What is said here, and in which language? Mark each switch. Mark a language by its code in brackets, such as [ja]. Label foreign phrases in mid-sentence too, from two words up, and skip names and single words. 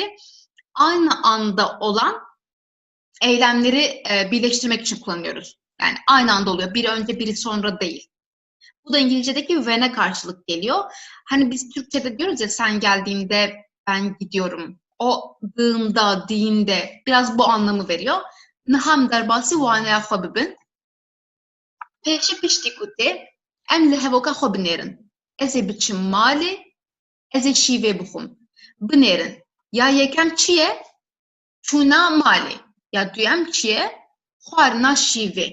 [tr] Aynı anda olan eylemleri birleştirmek için kullanıyoruz. Yani aynı anda oluyor. Biri önce biri sonra değil. Bu da İngilizce'deki when'e karşılık geliyor. Hani biz Türkçe'de diyoruz ya, sen geldiğinde ben gidiyorum. O dığında, diğinde biraz bu anlamı veriyor. [ku] Niham derbasi wanaya xwe bibin. Pêşî piştî ku tê, em li hevoka xwe binêrin. Ez ê biçim malê, ez ê şîvê bixwim. Binêrin. Ya yekem çi ye? Çûna malê. Ya duyem çi ye? Xwarina şîvê.